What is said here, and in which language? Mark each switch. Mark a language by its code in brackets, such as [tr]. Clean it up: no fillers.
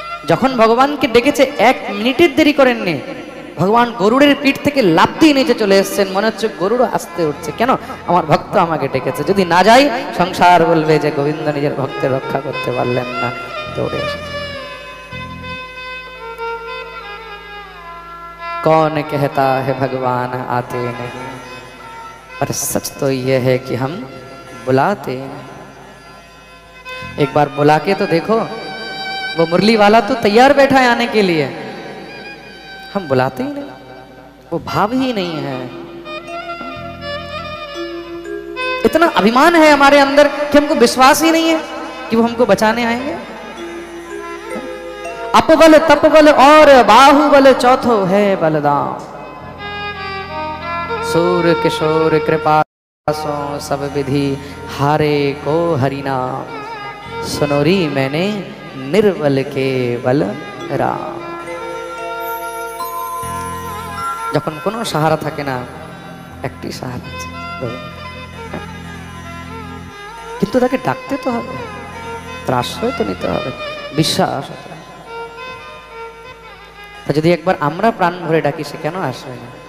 [bn] যখন ভগবানকে ডেকেছে 1 মিনিটের দেরি করেননি। ভগবান গরুড়ের পিঠ থেকে লাফ দিয়ে নিচে চলে এসেছেন। মনে হচ্ছে গরুড় আসতে উঠছে, কেন আমার ভক্ত আমাকে ডেকেছে, যদি না যাই সংসার বলবে যে গোবিন্দ নিজের ভক্তের রক্ষা করতে পারলেন না। দৌড়ে এসেছে। [hi] कौन कहता है भगवान आते नहीं, पर सच तो यह है कि हम बुलाते नहीं। एक बार बुला के तो देखो, वो मुरली वाला तो तैयार बैठा है आने के लिए, हम बुलाते ही नहीं, वो भाव ही नहीं है। इतना अभिमान है हमारे अंदर कि हमको विश्वास ही नहीं है कि वो हमको बचाने आएंगे। अपबल तपबल और बाहुबल चौथो है बलदाम, सूर किशोर कृपा सो सब विधि हारे को हरिनाम, सुनोरी मैंने निर्बल के बल राम। [bn] যখন কোনো সাহারা থাকে না, একটি সাহারা আছে, কিন্তু তাকে ডাকতে তো হবে, তার আশ্রয় তো নিতে হবে, বিশ্বাস। তা যদি একবার আমরা প্রাণ ভরে ডাকি, সে কেন আসবে না?